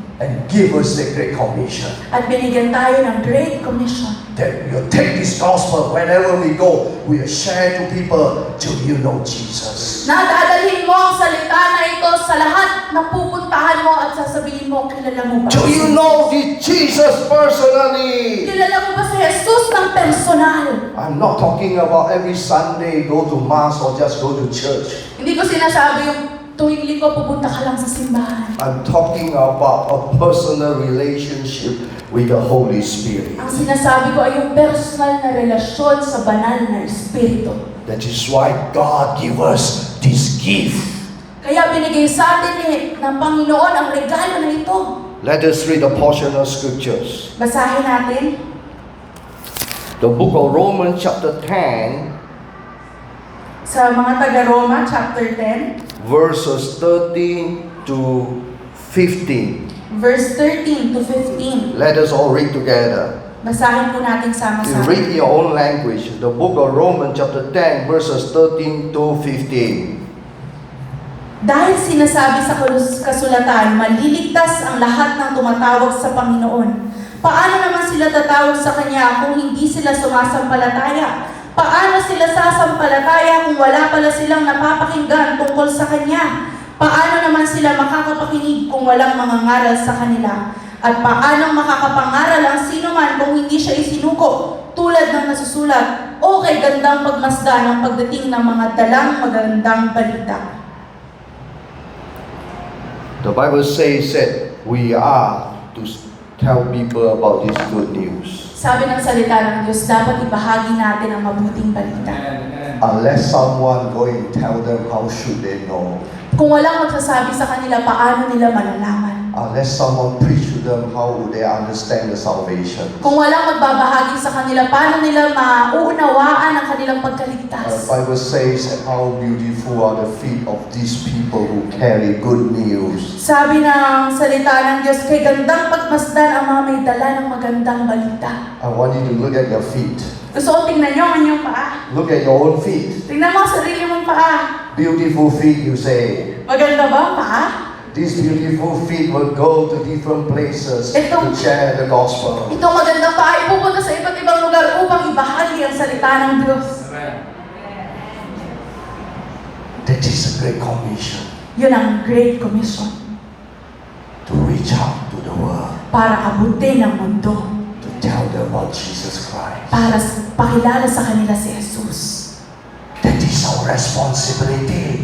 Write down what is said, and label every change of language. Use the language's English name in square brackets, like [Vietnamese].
[English] and give us the great commission [Filipino] at binigyan tayo ng Great Commission. [English] that we will take this gospel wherever we go. We will share to people till you know Jesus. [Filipino] Nadadalhin mo ang salita na ito sa lahat na pupuntahan mo at sasabihin mo, kilala mo ba? [English] Till you know this Jesus personally. [Filipino] Kilala mo ba si Jesus ng personal? [English] I'm not talking about every Sunday go to mass or just go to church. [Filipino] Hindi ko sinasabi yung tuwing linggo pupunta ka lang sa simbahan. [English] I'm talking about a personal relationship with the Holy Spirit. [Filipino] Ang sinasabi ko ay yung personal na relasyon sa banal na Espiritu. [English] That is why God give us this gift. [Filipino] Kaya binigay sa atin ng Panginoon ang regalo na ito. [English] Let us read a portion of scriptures. [Filipino] Basahin natin [English] The book of Romans chapter 10 [Filipino] sa mga taga-Roma, chapter 10, [English] verses 13 to 15. verse 13 to 15. Let us all read together. [Filipino] Basahin po natin [English] You [Filipino] sama-sama. [English] read in your own language. The book of Romans chapter 10 verses 13 to 15. [Filipino] Dahil sinasabi sa kasulatan, maliligtas ang lahat ng tumatawag sa Panginoon. Paano naman sila tatawag sa Kanya kung hindi sila sumasampalataya? Paano sila sasampalataya kung wala pala silang napapakinggan tungkol sa Kanya? Paano naman sila makakapakinig kung walang mangangaral sa kanila? At paano makakapangaral ang sino man kung hindi siya isinuko? Tulad ng nasusulat, o kay gandang pagmasdan ang pagdating ng mga dalang magandang balita. [English] The Bible says that we are to tell people about this good news. [Filipino] Sabi ng salita ng Diyos, dapat ibahagi natin ang mabuting balita. [English] Unless someone go and tell them, how should they know? [Filipino] Kung walang magsasabi sa kanila, paano nila malalaman? [English] Unless someone preach to them, how would they understand the salvation? [Filipino] Kung walang magbabahagi sa kanila, paano nila mauunawaan ang kanilang [English] The [Filipino] pagkaligtas? [English] Bible says that how beautiful are the feet of these people who carry good news. [Filipino] Sabi ng salita ng Diyos, kay gandang pagmasdan ang mga may dala ng magandang balita. [English] I want you to look at your feet. [Filipino] Gusto ko tingnan nyo ang inyong paa. [English] Look at your own feet. [Filipino] Tingnan mo ang sarili mong paa. [English] Beautiful feet, you say. [Filipino] Maganda ba ang paa? [English] These beautiful feet will go to different places to share the gospel. [Filipino] Itong magandang paa ay pupunta sa iba't ibang lugar upang ibahagi ang salita ng Diyos. [English] That is a great commission [Filipino] Yun ang Great Commission. [English] to reach out to the world, [Filipino] Para abutin ang mundo. [English] to tell them about Jesus Christ. [Filipino] Para pakilala sa kanila si Jesus. [English] That is our responsibility.